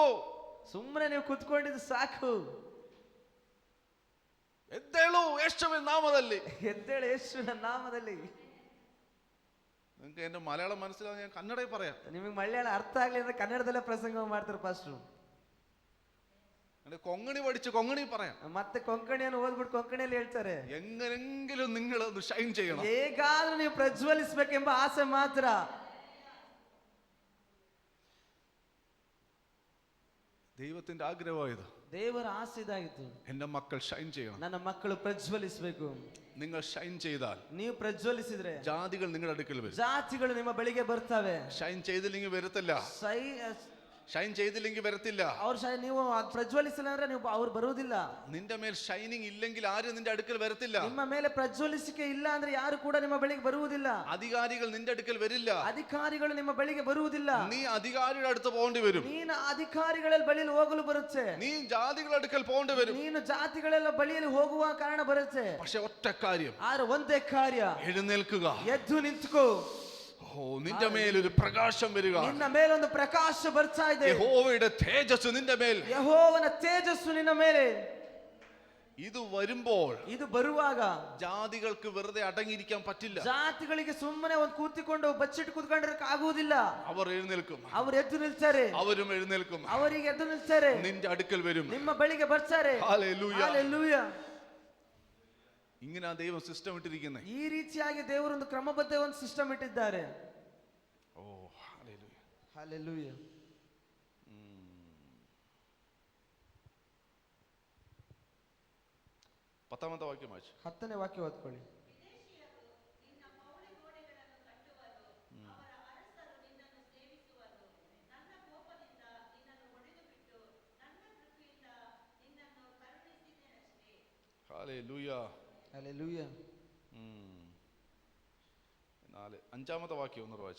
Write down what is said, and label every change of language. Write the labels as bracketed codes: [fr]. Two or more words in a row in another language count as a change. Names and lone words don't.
[kn] ಸುಮ್ಮನೆ ನೀವು ಕೂತ್ಕೊಂಡಿದ್ದು ಸಾಕು. ಎದ್ದೇಳು ಯೇಸುವಿನ ನಾಮದಲ್ಲಿ, ಎದ್ದೇಳು ಯೇಸುವಿನ ನಾಮದಲ್ಲಿ. [ml] നിങ്ങൾക്ക് എന്റെ മലയാളം മനസ്സിലാവും, ഞാൻ കന്നഡയിൽ പറയാം. [kn] ನಿಮಗೆ ಮಲಯಾಳ ಅರ್ಥ ಆಗ್ಲಿ ಅಂದ್ರೆ ಕನ್ನಡದಲ್ಲೇ ಪ್ರಸಂಗ ಮಾಡ್ತಾರೆ ಪಾಸ್ಟ್ರು. [ml] കൊങ്ങണി പഠിച്ച് കൊങ്ങണി പറയാം, [kn] ಮತ್ತೆ ಕೊಂಕಣಿಯನ್ನು ಓದ್ಬಿಟ್ಟು ಕೊಂಕಣಿಯಲ್ಲಿ ಹೇಳ್ತಾರೆ. [ml] എങ്ങനെങ്കിലും നിങ്ങൾ ഒന്ന് ഷൈൻ ചെയ്യണം. [kn] ಹೇಗಾದ್ರೂ ನೀವು ಪ್ರಜ್ವಲಿಸಬೇಕೆಂಬ ಆಸೆ ಮಾತ್ರ. [ml] ദൈവത്തിന്റെ ആഗ്രഹമായത്, [kn] ದೇವರ ಆಸೆ ಇದಾಗಿತ್ತು. [ml] എന്റെ മക്കൾ ഷൈൻ ചെയ്യണം. [kn] ನನ್ನ ಮಕ್ಕಳು ಪ್ರಜ್ವಲಿಸಬೇಕು. [ml] നിങ്ങൾ ഷൈൻ ചെയ്താൽ [kn] ನೀವು ಪ್ರಜ್ವಲಿಸಿದ್ರೆ [ml] ജാതികൾ നിങ്ങളുടെ അടുക്കൽ വരും. [kn] ಜಾತಿಗಳು ನಿಮ್ಮ ಬಳಿಗೆ ಬರ್ತವೆ. [ml] ഷൈൻ ചെയ്തില്ലെങ്കിൽ വരത്തില്ല. ഷൈൻ ചെയ്തില്ലെങ്കിൽ വരത്തില്ല. [kn] ನೀವು ಪ್ರಜ್ವಲಿಸಿಲ್ಲ ಅಂದ್ರೆ ನೀವು ಅವ್ರು ಬರುವುದಿಲ್ಲ. [ml] നിന്റെ മേൽ ഷൈനിങ് ഇല്ലെങ്കിൽ ആരും നിന്റെ അടുക്കൽ വരത്തില്ല. [kn] ನಿಮ್ಮ ಮೇಲೆ ಪ್ರಜ್ವಲಿಸಿಕೆ ಇಲ್ಲ ಅಂದ್ರೆ ಯಾರು ಕೂಡ ನಿಮ್ಮ ಬಳಿಗೆ ಬರುವುದಿಲ್ಲ. [ml] അധികാരികൾ നിന്റെ അടുക്കൽ വരില്ല. [kn] ಅಧಿಕಾರಿಗಳು ನಿಮ್ಮ ಬಳಿಗೆ ಬರುವುದಿಲ್ಲ. [ml] നീ അധികാരിയുടെ അടുത്ത് പോകേണ്ടി വരും. [kn] ನೀನು ಅಧಿಕಾರಿಗಳ ಬಳಿಯಲ್ಲಿ ಹೋಗಲು ಬರುತ್ತೆ. [ml] നീ ജാതികളുടെ അടുക്കൽ പോകേണ്ടി വരും. [kn] ನೀನು ಜಾತಿಗಳೆಲ್ಲ ಬಳಿಯಲ್ಲಿ ಹೋಗುವ ಕಾರಣ ಬರುತ್ತೆ. [ml] പക്ഷെ ഒറ്റ കാര്യം, [kn] ಆದ್ರೆ ಒಂದೇ ಕಾರ್ಯ, [ml] എഴുന്നേൽക്കുക, [kn] ಎದ್ದು ನಿಂತ್ಕೋ. [ml] നിന്റെ മേൽ ഒരു പ്രകാശം വരിക. [kn] ನಿನ್ನ ಮೇಲೆ ಒಂದು ಪ್ರಕಾಶ ಬರ್ತಾ ಇದೆ. [ml] യഹോവയുടെ തേജസ്സ് നിന്റെ മേൽ, [kn] ಯೆಹೋವನ ತೇಜಸ್ಸು ನಿನ್ನ ಮೇಲೆ. [ml] ഇത് വരുമ്പോൾ, [kn] ಇದು ಬರುವಾಗ [ml] ജാതികൾക്ക് വെറുതെ അടങ്ങിയിരിക്കാൻ പറ്റില്ല. [kn] ಜಾತಿಗಳಿಗೆ ಸುಮ್ಮನೆ ಒಂದು ಕೂತಿಕೊಂಡು ಬಚ್ಚಿಟ್ಟು ಕೂತ್ಕೊಂಡಿರಕ್ಕೆ ಆಗುವುದಿಲ್ಲ. [ml] അവർ എഴുന്നേൽക്കും, [kn] ಅವರು ಎದ್ದು ನಿಲ್ತಾರೆ. [ml] അവരും എഴുന്നേൽക്കും, [kn] ಅವರಿಗೆ ಎದ್ದು ನಿಲ್ತಾರೆ, [ml] നിന്റെ അടുക്കൽ വരും. [kn] ನಿಮ್ಮ ಬಳಿಗೆ ಬರ್ತಾರೆ. [ml] ഹല്ലേലൂയ, [kn] ಹಲ್ಲೆಲೂಯ. [ml] ഇങ്ങനെ ദൈവം സിസ്റ്റം ഇട്ടിരിക്കുന്നത്. [kn] ಈ ರೀತಿಯಾಗಿ ದೇವರೊಂದು ಕ್ರಮಬದ್ಧ ಒಂದು ಸಿಸ್ಟಮ್ ಇಟ್ಟಿದ್ದಾರೆ. [ml] ഓ ഹല്ലേലൂയ, [kn] ಹಲ್ಲೆಲೂಯ. [ml] 10ാമത്തെ വാക്യം വായിച്ചു. [kn] 10ನೇ ವಾಕ್ಯ ಓದ್ಕೊಳ್ಳಿ. [ml] ഹല്ലേലൂയ, [kn] ಹಲ್ಲೆಲೂಯ. [ml] 5ാമത്തെ വാക്യം ഒന്ന് വായിച്ചു.